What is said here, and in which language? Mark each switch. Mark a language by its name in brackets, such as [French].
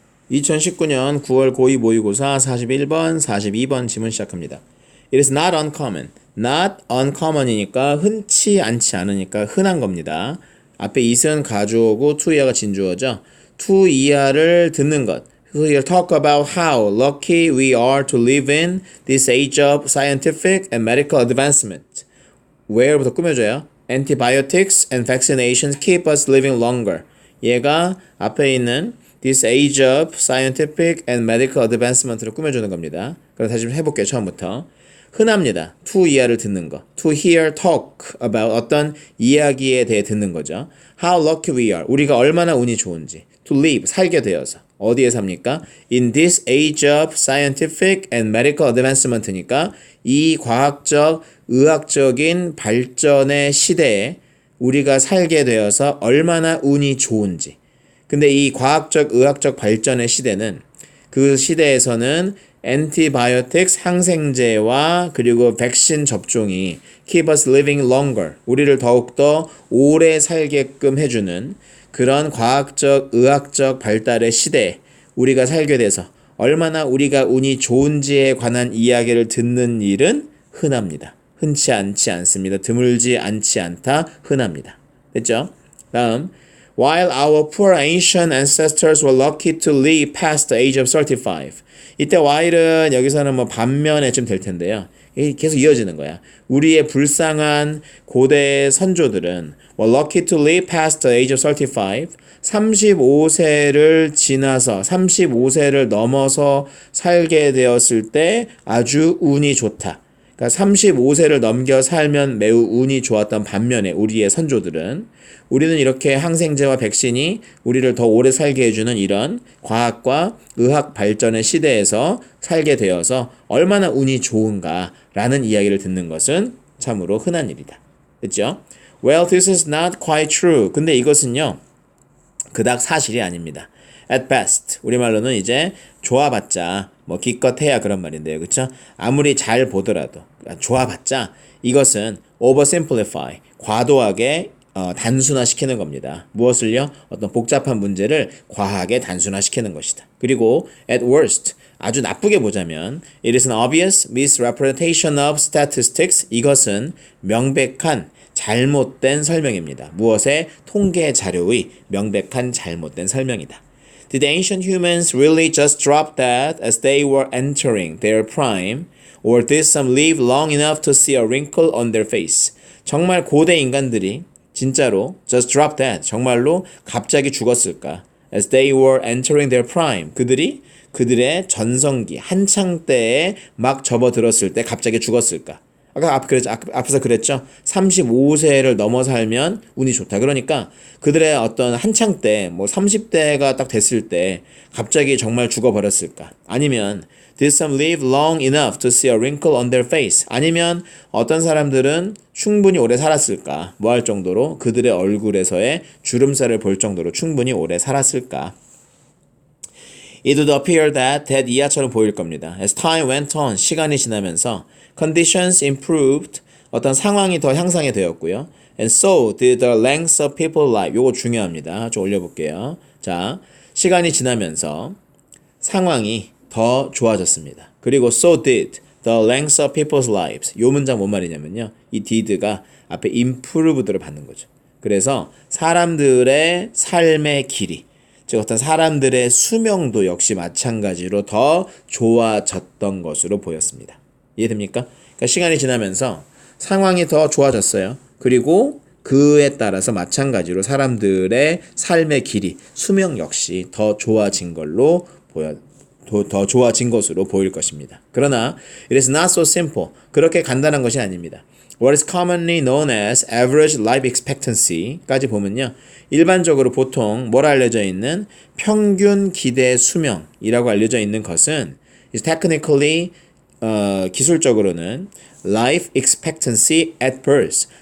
[Korean] 2019년 9월 고2 모의고사 41번, 42번 지문 시작합니다. [English] It is not uncommon. [Korean] Not uncommon이니까 흔치 않지 않으니까 흔한 겁니다. 앞에 is은 가주어고 to 이하가 진주어죠. to 이하를 듣는 것. [English] So he'll talk about how lucky we are to live in this age of scientific and medical advancement. [Korean] where부터 꾸며줘요. [English] Antibiotics and vaccinations keep us living longer. [Korean] 얘가 앞에 있는 [English] This age of scientific and medical advancement [Korean] 를 꾸며주는 겁니다. 그럼 다시 좀 해볼게요. 처음부터. 흔합니다. to 이하를 듣는 거. [English] to hear talk about [Korean] 어떤 이야기에 대해 듣는 거죠. [English] How lucky we are. [Korean] 우리가 얼마나 운이 좋은지. [English] to live. [Korean] 살게 되어서. 어디에 삽니까? [English] In this age of scientific and medical advancement [Korean] 니까 이 과학적, 의학적인 발전의 시대에 우리가 살게 되어서 얼마나 운이 좋은지. 근데 이 과학적, 의학적 발전의 시대는 그 시대에서는 antibiotics, 항생제와 그리고 백신 접종이 [English] keep us living longer, [Korean] 우리를 더욱더 오래 살게끔 해주는 그런 과학적, 의학적 발달의 시대에 우리가 살게 돼서 얼마나 우리가 운이 좋은지에 관한 이야기를 듣는 일은 흔합니다. 흔치 않지 않습니다. 드물지 않지 않다. 흔합니다. 됐죠? [English] 다음 While our poor ancient ancestors were lucky to live past the age of 35. [Korean] 이때 while은 여기서는 뭐 반면에쯤 될 텐데요. 계속 이어지는 거야. 우리의 불쌍한 고대 선조들은 [English] were lucky to live past the age of 35. [Korean] 35세를 지나서 35세를 넘어서 살게 되었을 때 아주 운이 좋다. 그러니까 35세를 넘겨 살면 매우 운이 좋았던 반면에 우리의 선조들은 우리는 이렇게 항생제와 백신이 우리를 더 오래 살게 해주는 이런 과학과 의학 발전의 시대에서 살게 되어서 얼마나 운이 좋은가라는 이야기를 듣는 것은 참으로 흔한 일이다. 됐죠? [English] Well, this is not quite true. [Korean] 근데 이것은요, 그닥 사실이 아닙니다. At best, 우리말로는 이제 좋아봤자 뭐 기껏해야 그런 말인데요. 그렇죠? 아무리 잘 보더라도 좋아봤자 이것은 oversimplify, 과도하게 단순화시키는 겁니다. 무엇을요? 어떤 복잡한 문제를 과하게 단순화시키는 것이다. [English] 그리고 at worst, [Korean] 아주 나쁘게 보자면 [English] it is an obvious misrepresentation of statistics. [Korean] 이것은 명백한 잘못된 설명입니다. 무엇의? 통계 자료의 명백한 잘못된 설명이다. [English] Did ancient humans really just drop that as they were entering their prime? Or did some live long enough to see a wrinkle on their face? [Korean] 정말 고대 인간들이 진짜로 [English] just drop that, [Korean] 정말로 갑자기 죽었을까? [English] As they were entering their prime. [Korean] 그들의 전성기, 한창 때에 막 접어들었을 때 갑자기 죽었을까? 앞에서 그랬죠. 35세를 넘어 살면 운이 좋다. 그러니까 그들의 어떤 한창 때, 뭐 30대가 딱 됐을 때 갑자기 정말 죽어버렸을까? 아니면 [English] Did some live long enough to see a wrinkle on their face? [Korean] 아니면 어떤 사람들은 충분히 오래 살았을까? 뭐 할 정도로 그들의 얼굴에서의 주름살을 볼 정도로 충분히 오래 살았을까? [English] It would appear that 이하처럼 보일 겁니다. As time went on, [Korean] 시간이 지나면서 [English] conditions improved, [Korean] 어떤 상황이 더 향상이 되었고요. [English] And so did the length of people's life. [Korean] 요거 중요합니다. 좀 올려볼게요. 자, 시간이 지나면서 상황이 더 좋아졌습니다. 그리고 [English] so did the length of people's lives. [Korean] 요 문장 뭔 말이냐면요. 이 did가 앞에 improved를 받는 거죠. 그래서 사람들의 삶의 길이, 즉 어떤 사람들의 수명도 역시 마찬가지로 더 좋아졌던 것으로 보였습니다. 이해됩니까? 그러니까 시간이 지나면서 상황이 더 좋아졌어요. 그리고 그에 따라서 마찬가지로 사람들의 삶의 길이, 수명 역시 더 좋아진 걸로 더 좋아진 것으로 보일 것입니다. 그러나 [English] it is not so simple. [Korean] 그렇게 간단한 것이 아닙니다. [English] What is commonly known as average life expectancy [Korean] 까지 보면요. 일반적으로 보통 뭐라 알려져 있는 평균 기대 수명이라고 알려져 있는 것은 [English] is technically [Korean] 기술적으로는 [English] life expectancy at birth.